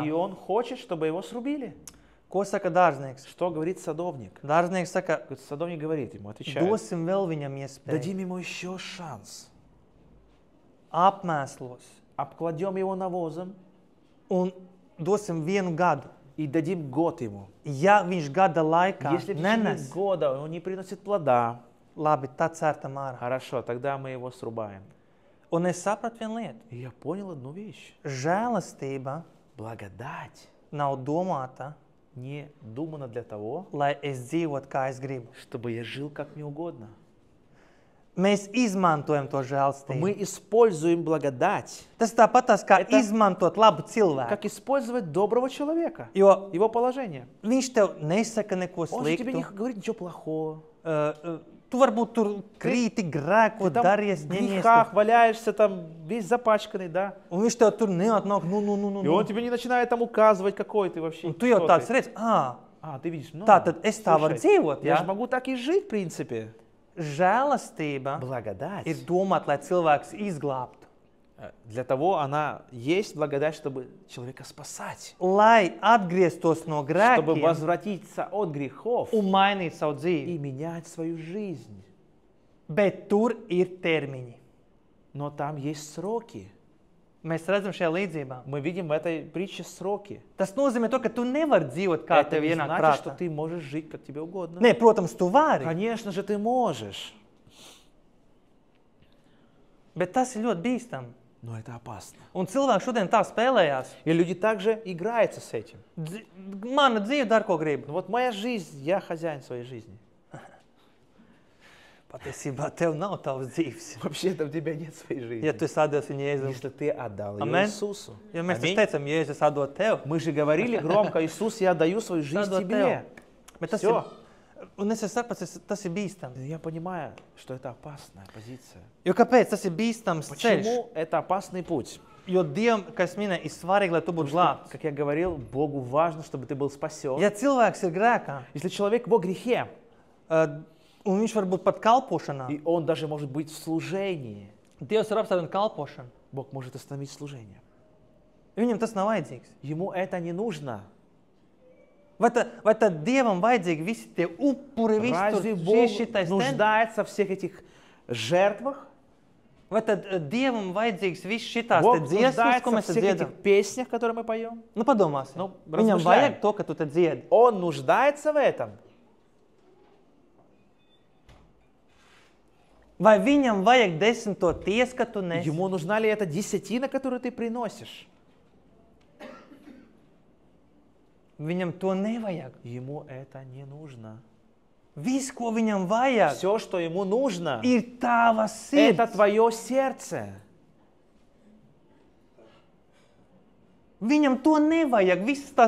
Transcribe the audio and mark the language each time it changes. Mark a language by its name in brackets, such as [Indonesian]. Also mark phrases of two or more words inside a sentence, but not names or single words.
[Russian] И он хочет, чтобы его срубили. [Latvian] Ko saka dārznieks? [Russian] Что говорит садовник? [Latvian] Dārznieks saka, [Russian] Садовник говорит ему, отвечает, [Latvian] dosim vēl viņam iespēju. [Russian] дадим ему еще шанс. [Latvian] Apmēslos. [Russian] Обкладем его навозом [Latvian] Un dosim 1 gadu. [Russian] и dадим год ему. [Latvian] Ja viņš gada laikā [Russian] Если в течение [Latvian] nenes, [Russian] года он не приносит плода, [Latvian] labi, tad cērtam ārā. [Russian] хорошо, тогда мы его срубаем. [Latvian] Un es sapratu vienu lietu. [Russian] И я понял одну вещь. [Latvian] Žēlastība [Russian] Благодать [Latvian] nav domāta, [Russian] не думана для того, [Latvian] lai es dzīvotu, kā es gribu. [Russian] чтобы я жил как мне угодно. [Latvian] Mēs izmantojam to [Russian] Мы [Latvian] žēlastību. [Russian] используем благодать, [Latvian] Tas tāpatās kā [Russian] Это- [Latvian] izmantot labu cilvēku. [Russian] как использовать доброго человека, [Latvian] Jo [Russian] его положение. [Latvian] viņš tev nesaka neko [Russian] Он же тебе не [Latvian] sliktu. [Russian] говорит ничего плохого. [Latvian] Tu varbūt tur krīti, grēko, [Russian] Ты там [Latvian] daries, [Russian] в [Latvian] ņemies. [Russian] грехах валяешься, там весь запачканный, да? [Latvian] Un viņš tev tur neatnāk, [Russian] И он тебе не начинает там указывать, какой ты вообще. [Latvian] Un tu jau [Russian] кто [Latvian] tāds [Russian] ты. [Latvian] redz, [Russian] Ты видишь, ну, [Latvian] tā tad es tā varu [Russian] слушай, [Latvian] dzīvot, [Russian] я [Latvian] jā? [Russian] же могу так и жить, в принципе. [Latvian] Žēlastība [Russian] Благодать. [Latvian] ir domāta, lai cilvēks izglābtu. [Russian] Для того она есть благодать, чтобы человека спасать, [Latvian] Lai atgrieztos no [Russian] чтобы [Latvian] grēkiem [Russian] возвратиться от грехов [Latvian] un mainītu savu [Russian] и [Latvian] dzīvi. [Russian] менять свою жизнь. [Latvian] Bet tur ir termiņi. [Russian] Но там есть сроки. [Latvian] Mēs redzam šajā līdzībā. [Russian] Мы видим в этой притче сроки. [Latvian] Tas nozīmē to, ka tu nevari dzīvot, kā [Russian] Это [Latvian] tev [Russian] не [Latvian] ienāk [Russian] значит, что [Latvian] prātā. [Russian] ты можешь жить, как тебе угодно. [Latvian] Nē, protams, tu vari, [Russian] Конечно же, ты можешь, [Latvian] bet tas ir ļoti bīstami. [Russian] но это опасно. [Latvian] Un cilvēki šodien tā spēlējās. [Russian] И люди также играются с этим. [Latvian] Mana dzīve dara, ko gribu. [Russian] Ну вот моя жизнь, я хозяин своей жизни. [Latvian] Patiesībā tev nav tavas dzīves. [Russian] Вообще-то у тебя нет своей жизни. [Latvian] Ja tu esi atdevis viņu Jēzum. [Russian] Если ты отдал ее [Latvian] Amen. [Russian] Иисусу. [Latvian] Ja mēs [Russian] Аминь. [Latvian] taču teicam, Jēzus, es atdodu tev. [Russian] Мы же говорили громко, Иисус, я даю свою жизнь [Latvian] Atdod [Russian] тебе. [Latvian] Bet tas [Russian] Всё. [Latvian] ir, un es saprotu, tas ir bīstami. [Russian] Я понимаю, что это опасная позиция. [Latvian] Jo kāpēc tas ir bīstams ceļš? [Russian] Почему это опасный путь? [Latvian] Jo Dievam, kā es minēju, ir svarīgi, lai tu būtu glābts. [Russian] Как я говорил, Богу важно, чтобы ты был спасен. [Latvian] Ja cilvēks ir grēkā, [Russian] Если человек во грехе, [Latvian] un viņš var būt pat kalpošanā, [Russian] и он даже может быть в служении, [Latvian] Dievs ir apstādinājis kalpošanu. [Russian] Бог может остановить служение. [Latvian] Viņam tas nav vajadzīgs. [Russian] Ему это не нужно. [Latvian] Vai tad Dievam vajadzīgi visi tie upuri, visi [Russian] Разве [Latvian] tur [Russian] Бог [Latvian] šitais ten? [Russian] нуждается в всех этих жертвах? [Latvian] Vai tad Dievam vajadzīgs viss šitās te [Russian] Бог [Latvian] dziesmas, ko [Russian] нуждается в [Latvian] mēs te [Russian] всех [Latvian] dziedam? [Russian] этих песнях, которые мы поем? [Latvian] Nu, padomāsim. [Russian] Nu, [Latvian] Viņam [Russian] размышляем. [Latvian] vajag to, ka tu te dziedi. [Russian] Он нуждается в этом? [Latvian] Vai viņam vajag 10. tiesu, ka tu nesi? [Russian] Ему нужна ли эта десятина, которую ты приносишь? [Latvian] Viņam to nevajag. [Russian] Ему это не нужно. [Latvian] Viss, ko viņam vajag, [Russian] Все, что ему нужно, [Latvian] ir tava [Russian] это [Latvian] sirds. [Russian] твое сердце. [Latvian] Viņam to nevajag. Viss tas,